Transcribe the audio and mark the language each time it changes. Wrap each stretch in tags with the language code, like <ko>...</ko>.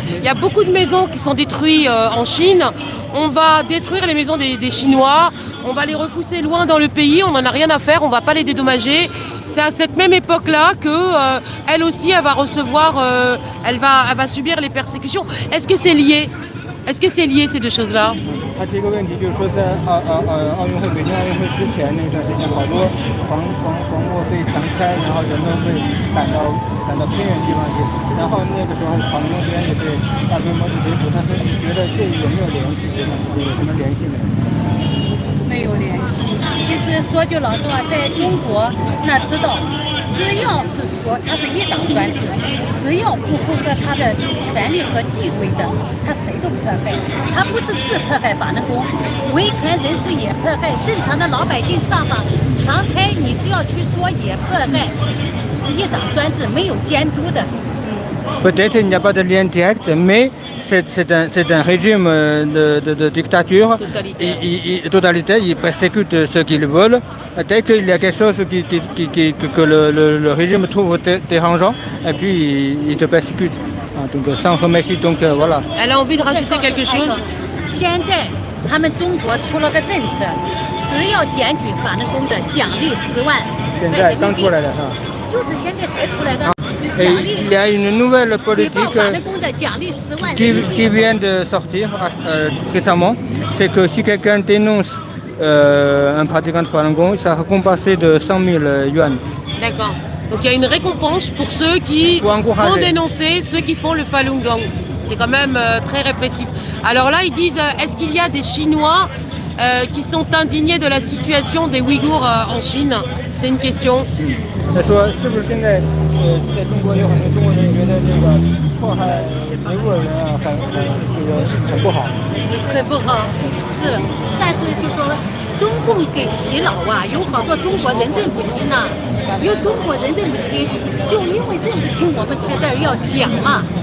<fr>Il y a beaucoup de maisons qui sont détruites en Chine. On va détruire les maisons des Chinois. On va les repousser loin dans le pays. On n'en a rien à faire. On ne va pas les dédommager. C'est à cette même époque-là que elle aussi, elle va recevoir, elle va subir les persécutions. Est-ce que c'est lié? Est-ce que c'est lié ces deux choses-là?</fr> <zh>他这个问题就是说，在奥运会北京奥运会之前那段时间，好多房屋被强拆，然后人都会赶到偏远地方去，然后那个时候房东边也被大规模的围捕。他说，你觉得这有没有联系？有什么联系没？没有联系。其实说句老实话，在中国那知道，只要是说他是一党专制，只要不符合他的权利和地位的，他谁都迫害。他不是只迫害法轮功，维权人士也迫害，正常的老百姓上访强拆，你只要去说也迫害。一党专制没有监督的。</zh> <fr>Peut-être il n'y a pas de lien direct, mais c'est un régime de dictature totalitaire. Ils persécutent ceux qu'ils veulent. Dès qu'il y a quelque chose que le régime trouve dérangeant, et puis il te persécute. Donc sans remercier, donc voilà. Elle a envie de rajouter quelque chose?</fr> <zh>现在他们中国出了个政策，只要检举法轮功的，奖励10万。现在刚出来的哈。就是现在才出来的。</zh> <fr>Et il y a une nouvelle politique qui vient de sortir récemment, c'est que si quelqu'un dénonce un pratiquant de Falun Gong, ça récompensé de 100 000 yuan. D'accord. Donc il y a une récompense pour ceux qui vont dénoncer ceux qui font le Falun Gong. C'est quand même très répressif. Alors là, ils disent, est-ce qu'il y a des Chinois qui sont indignés de la situation des Ouïghours en Chine? C'est une question.</fr> <zh>他说：“是不是现在在中国有很多中国人觉得这个迫害维吾尔人啊，很不好？” 很不好，是，但是就说中共给洗脑啊，有好多中国人认不清呐、有中国人认不清，就因为认不清，我们在这儿要讲嘛。</zh>